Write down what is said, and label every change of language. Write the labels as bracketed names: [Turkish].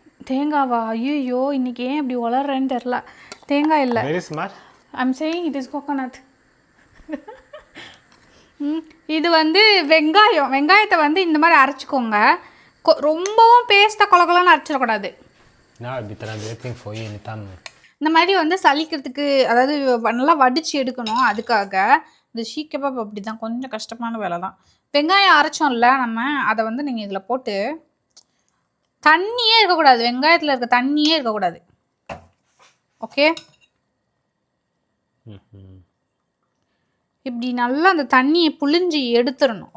[Tamil] தேங்காவா? ஐயோ இன்னைக்கு ஏன் இப்படி வளர்றேன்னு தெரில. தேங்காய் இல்லை. [English] Very smart. I'm saying it is coconut. [Tamil] இது வந்து வெங்காயத்தை வந்து இந்த மாதிரி அரைச்சிக்கோங்க. ரொம்பவும் பேஸ்ட்டாக கொலகொலன்னு அரைச்சிடக்கூடாது. [English] Now I'll be translating for you in Tamil. [Tamil] இந்த மாதிரி வந்து சலிக்கிறதுக்கு, அதாவது நல்லா வடித்து எடுக்கணும். அதுக்காக இந்த ஷீக் கபாப் அப்படி தான், கொஞ்சம் கஷ்டமான வேலை தான். வெங்காயம் அரைச்சோம்ல நம்ம, அதை வந்து நீங்கள் இதில் போட்டு, தண்ணியே இருக்கக்கூடாது, வெங்காயத்தில் இருக்க தண்ணியே இருக்கக்கூடாது. ஓகே, இப்படி நல்லா அந்த தண்ணியை புழிஞ்சு எடுத்துடணும்.